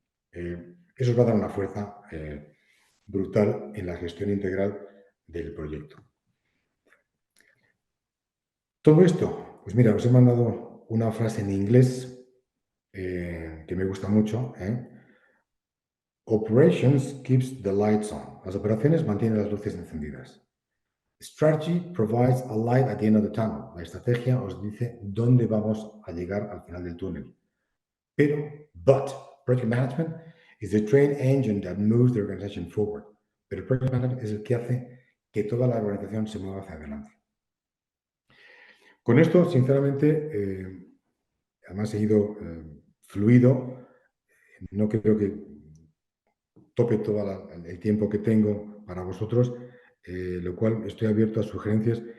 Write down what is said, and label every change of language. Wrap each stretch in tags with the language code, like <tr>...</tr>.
<es>Eso os va a dar una fuerza brutal en la gestión integral del proyecto. Todo esto, pues mira, os he mandado una frase en inglés que que me gusta mucho.</es> <en>Operations keeps the lights on.</en> <es>Las operaciones mantienen las luces encendidas.</es> <en>Strategy provides a light at the end of the tunnel.</en> <es>La estrategia os dice dónde vamos a llegar al final del túnel.</es> <en>But project management is the train engine that moves the organization forward.</en> <es>Pero el project management es el que hace que toda la organización se mueva hacia adelante. Con esto, sinceramente, además he ido fluido. No creo que tope todo el tiempo que tengo para vosotros, lo cual estoy abierto a sugerencias.</es>